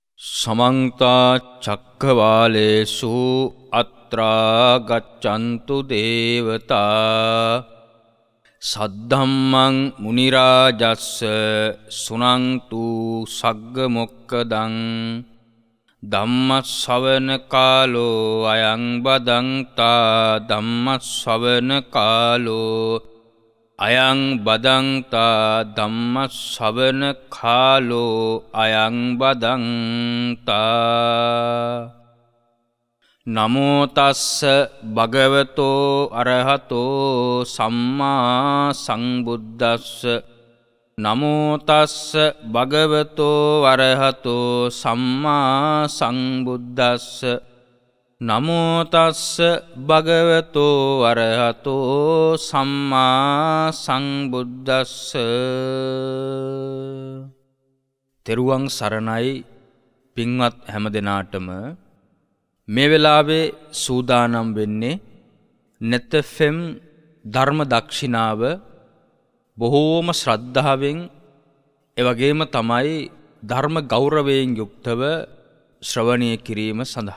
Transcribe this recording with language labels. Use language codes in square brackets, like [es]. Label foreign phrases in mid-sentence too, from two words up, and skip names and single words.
[pi] समन्ता चक्रवालेषु अत्रा गच्छन्तु देवता सद्धम्मं मुनिराजस्स सुनन्तु सग्गमोक्खदं ධම්මස්සවන කාලෝ අයං බදන්තා ධම්මස්සවන කාලෝ අයං බදන්තා ධම්මස්සවන කාලෝ අයං බදන්තා නමෝ තස්ස භගවතෝ අරහතෝ සම්මා සංබුද්දස්ස නමෝ තස්ස භගවතෝ අරහතෝ සම්මා සංබුද්දස්ස නමෝ තස්ස භගවතෝ අරහතෝ සම්මා සංබුද්දස්ස. [si] තෙරුවන් සරණයි පින්වත් හැමදෙනාටම. මේ වෙලාවේ සූදානම් වෙන්නේ net fm ධර්ම දක්ෂිනාව බොහෝම ශ්‍රද්ධාවෙන් එවැගේම තමයි ධර්ම ගෞරවයෙන් යුක්තව ශ්‍රවණය කිරීම සඳහා.